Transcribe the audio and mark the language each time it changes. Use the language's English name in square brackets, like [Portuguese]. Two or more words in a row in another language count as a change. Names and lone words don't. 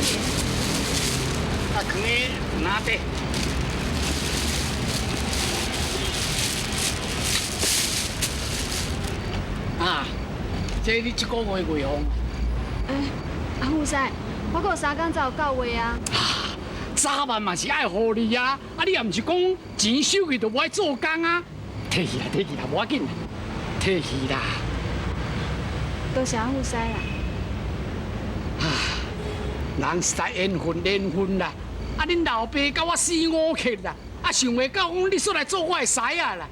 [Min Nan Chinese] 放去哪底？啊，这你1个月月俸。阿母婿，我还有3天才有到位啊。早晚嘛是爱互你啊！你也毋是讲钱收去就无爱做工啊？摕去啦，摕去啦，无要紧啦，摕去啦。多谢阿母婿啦。人实在缘分啦！恁老爸甲我4、5克啦，想袂到讲你出来做我的婿啊啦！